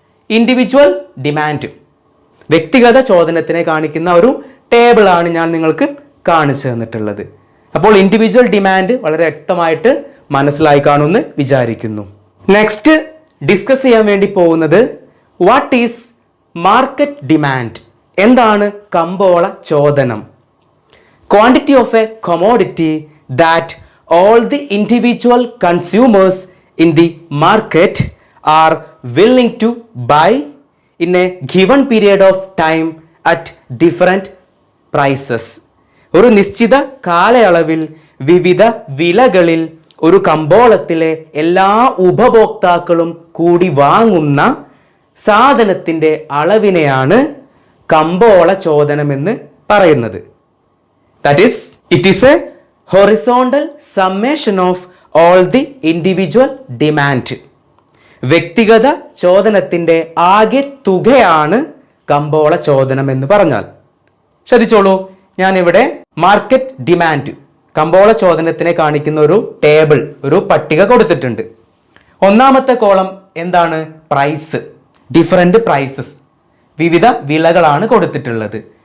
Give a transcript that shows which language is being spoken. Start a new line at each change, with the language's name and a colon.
Malayalam: Individual demand, വ്യക്തിഗത ചോദനത്തിനെ കാണിക്കുന്ന ഒരു ടേബിളാണ് ഞാൻ നിങ്ങൾക്ക് കാണിച്ചു തന്നിട്ടുള്ളത്. അപ്പോൾ ഇൻഡിവിജ്വൽ ഡിമാൻഡ് വളരെ വ്യക്തമായിട്ട് മനസ്സിലായി കാണുമെന്ന് വിചാരിക്കുന്നു. നെക്സ്റ്റ് ഡിസ്കസ് ചെയ്യാൻ വേണ്ടി പോകുന്നത്
English: what is market demand,
Malayalam: എന്താണ് കമ്പോള ചോദനം.
English: Quantity of a commodity that all the individual consumers in the market are willing to buy in a given period of time at different prices.
Malayalam: ഒരു നിശ്ചിത കാലയളവിൽ വിവിധ വിലകളിൽ ഒരു കമ്പോളത്തിലെ എല്ലാ ഉപഭോക്താക്കളും കൂടി വാങ്ങുന്ന സാധനത്തിൻ്റെ അളവിനെയാണ് കമ്പോള ചോദനമെന്ന് പറയുന്നത്.
English: That is, it is a horizontal summation of all the individual demand.
Malayalam: വ്യക്തിഗത ചോദനത്തിൻ്റെ ആകെ തുകയാണ് കമ്പോള ചോദനം എന്ന് പറഞ്ഞാൽ. ശ്രദ്ധിച്ചോളൂ, ഞാനിവിടെ മാർക്കറ്റ് ഡിമാൻഡ്, കമ്പോള ചോദനത്തിനെ കാണിക്കുന്ന ഒരു ടേബിൾ, ഒരു പട്ടിക കൊടുത്തിട്ടുണ്ട്. ഒന്നാമത്തെ കോളം എന്താണ്? പ്രൈസ്, ഡിഫറെന്റ് പ്രൈസസ്, വിവിധ വിലകളാണ് കൊടുത്തിട്ടുള്ളത്.